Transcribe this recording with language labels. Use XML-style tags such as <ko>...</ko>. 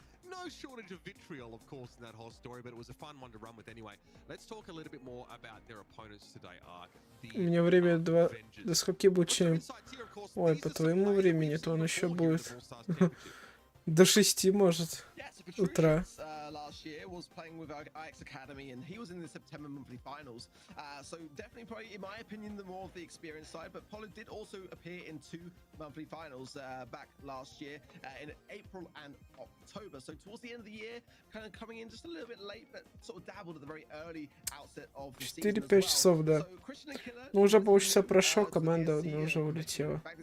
<en>No shortage of vitriol, of course, in that whole story, but it was a fun one to run with anyway. Let's talk a little bit more about their opponents today.</en> <ru>У меня время до скольки будет чем? Ой, по твоему времени, то он еще будет до 6, может, утра.</ru> <en>Last year was playing with IX Academy, and he was in the September monthly finals. So definitely, probably, in my opinion, the more of the experienced side. But Polo did also appear in 2 monthly finals back last year in April and October. So towards the end of the year, kind of coming in just a little bit late, but sort of dabbled at the very early outset of the season as</en> <ru>4-5 часов, да. Ну, уже полчаса прошло, команда уже улетела.</ru>